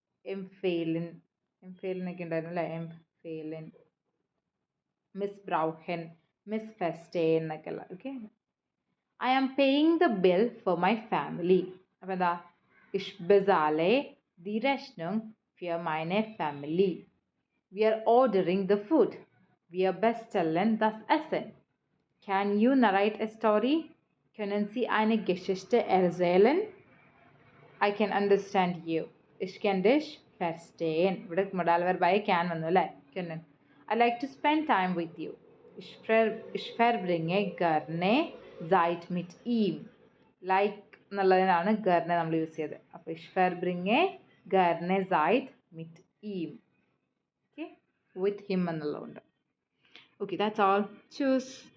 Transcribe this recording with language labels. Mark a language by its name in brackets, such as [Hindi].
[Malayalam] empfehlen ഒക്കെ ഉണ്ടായിരുന്നു അല്ലേ? empfehlen, missbrauchen, missverstehen എന്നൊക്കെ ഉള്ള. Okay. [English] I am paying the bill for my family. [Malayalam] അപ്പോൾ എന്താ? [German] ich bezahle die Rechnung für meine Family. [English] We are ordering the food. [German] Wir bestellen das Essen. [English] Can you narrate a story? [German] Können Sie eine Geschichte erzählen? [English] I can understand you. [German] Ich kann dich verstehen. [Malayalam] ഇവിടെ modal വെർബായി can വന്നു അല്ലേ? [German] können. [English] I like to spend time with you. [German] Ich verbringe gerne Zeit mit ihm. [Malayalam] Like എന്നുള്ളതിനാണ് gerne നമ്മൾ use ചെയ്തത്. [German] അപ്പോൾ ich verbringe gerne Zeit mit ihm. [English] Okay? With him [Malayalam] എന്നുള്ളതുകൊണ്ട്. [English] Okay, that's all. Choose.